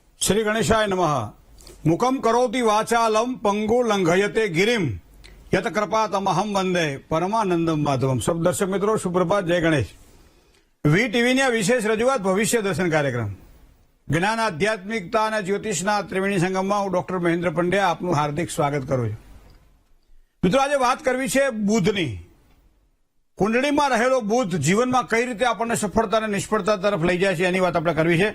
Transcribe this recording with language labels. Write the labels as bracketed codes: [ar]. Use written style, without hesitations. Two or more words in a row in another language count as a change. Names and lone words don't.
[sa] श्री गणेशाय नमः। मुखम करोति वाचालम पंगु लंघयते गिरिम यत कृपा तमहम वंदे परमानंदम माधवम। [hi] सब दर्शक मित्रों सुप्रभात, जय गणेश। [gu] વી ટીવીની આ વિશેષ રજૂઆત ભવિષ્ય દર્શન કાર્યક્રમ જ્ઞાન આધ્યાત્મિકતા અને જ્યોતિષના ત્રિવેણી સંગમમાં હું ડોક્ટર મહેન્દ્ર પંડ્યા આપનું હાર્દિક સ્વાગત કરું છું। મિત્રો, આજે વાત કરવી છે બુધની। કુંડળીમાં રહેલો બુધ જીવનમાં કઈ રીતે આપણને સફળતા અને નિષ્ફળતા તરફ લઈ જાય છે એની વાત આપણે કરવી છે।